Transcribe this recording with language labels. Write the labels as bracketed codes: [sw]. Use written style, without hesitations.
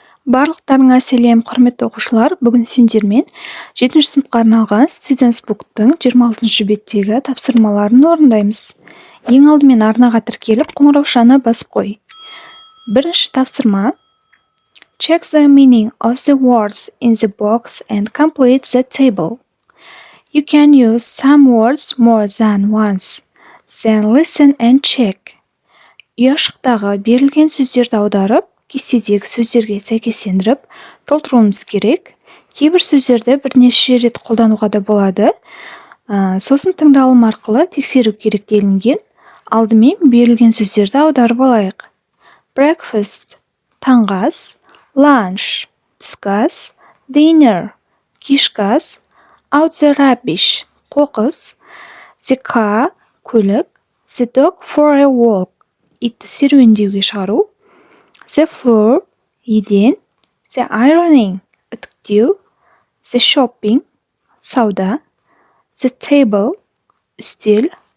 [kk] Барлықтарыңа сәлем, құрметті оқушылар. Бүгін сендермен 7-ші сыныпқа арналған Students Book'тың 26-ші беттегі тапсырмаларын орындаймыз. Ең алдымен арнаға тіркеліп, қоңыраушаны басып қой. Бірінші тапсырма. [en] Check the meaning of the words in the box and complete the table. You can use some words more than once. Then listen and check. [kk] Ұяшықтағы берілген сөздерді аударып, кестедегі сөздерге сәйкестендіріп толтыруымыз керек. Кейбір сөздерді бірнеше рет қолдануға да болады. Сосын тыңдалым арқылы тексеру керек делінген. Алдымен берілген сөздерді аударып алайық. [en] Breakfast – [kk] таңғы ас, [en] lunch – [kk] түскі ас, [en] dinner – [kk] кешкі ас, [en] out the rubbish – [kk] қоқыс, [en] the car – [kk] көлік, [en] the dog for a walk – [kk] итті серуендеуге шығару, [en] the floor – [kk] еден, [en] the ironing – [kk] үтіктеу, [en] the shopping – [kk] сауда, [en] the table – [kk] үстел,